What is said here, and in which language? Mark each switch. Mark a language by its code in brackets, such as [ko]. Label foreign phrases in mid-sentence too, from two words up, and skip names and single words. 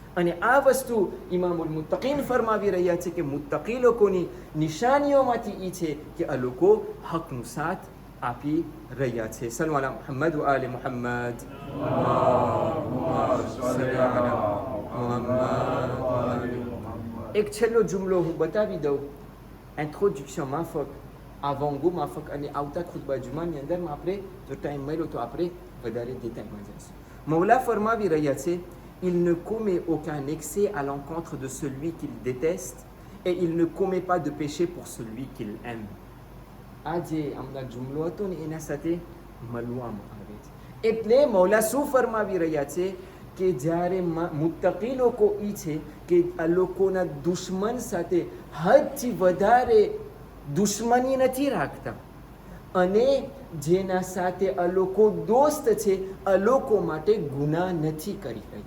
[gu] અને આ વસ્તુ ઇમામુલ મુત્તકીન ફરમાવી રહ્યા છે કે મુત્તકી લોકોની નિશાનીઓમાંથી એ છે કે આ લોકો હકનો સાથ આપી રહ્યા છે. [ar] صلوا على محمد وآل محمد. [gu] એક છેલ્લો જુમલો હું બતાવી દઉં ઇન્ટ્રોડક્શન માફક, avant-goût માફક, અને આવતા ખુતબા જુમાની અંદરમાં આપણે જો ટાઈમ મળ્યો તો આપણે વધારે ડિટેલમાં જઈશું. મૌલા ફરમાવી રહ્યા છે, [fr] il ne commet aucun excès à l'encontre de celui qu'il déteste et il ne commet pas de péché pour celui qu'il aime. [gu] આ જે હમણાં જુમલો હતો ને એના સાથે મળવામાં આવે છે. એટલે મૌલા શું ફરમાવી રહ્યા છે કે જ્યારે મુત્તકી લોકો એ છે કે આ લોકોના દુશ્મન સાથે હદથી વધારે દુશ્મની નથી રાખતા, અને જેના સાથે આ લોકો દોસ્ત છે આ લોકો માટે ગુનાહ નથી કરી રહ્યા.